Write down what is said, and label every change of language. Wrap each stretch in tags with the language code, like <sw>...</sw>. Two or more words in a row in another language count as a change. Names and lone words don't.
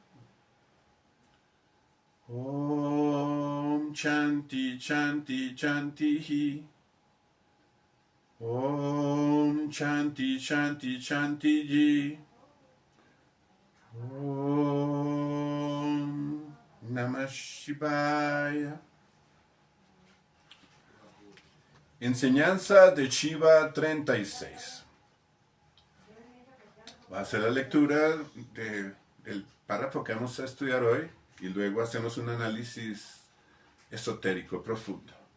<sa>Om Chanti Chanti Chantihi. Om Chanti Chanti Chanti Om Namah Shivaya.</sa> <es>Enseñanza de Shiva 36. Va a ser la lectura del párrafo que vamos a estudiar hoy y luego hacemos un análisis esotérico profundo.</es>